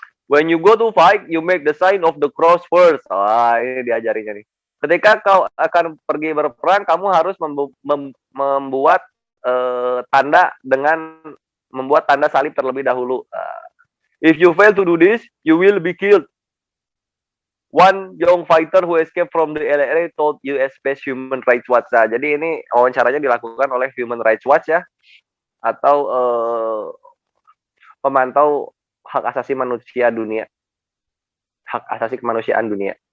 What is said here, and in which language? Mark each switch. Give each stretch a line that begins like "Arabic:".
English: When you go to fight, you make the sign of the cross first.
Indonesian: Ini diajarinya nih. Ketika kau akan pergi berperang, kamu harus membuat tanda dengan membuat tanda salib terlebih dahulu.
English: If you fail to do this, you will be killed. One young fighter who escaped from the LRA told US-based Human Rights Watch.
Indonesian: Nah, jadi ini wawancaranya dilakukan oleh Human Rights Watch ya, atau pemantau hak asasi manusia dunia, hak asasi kemanusiaan dunia.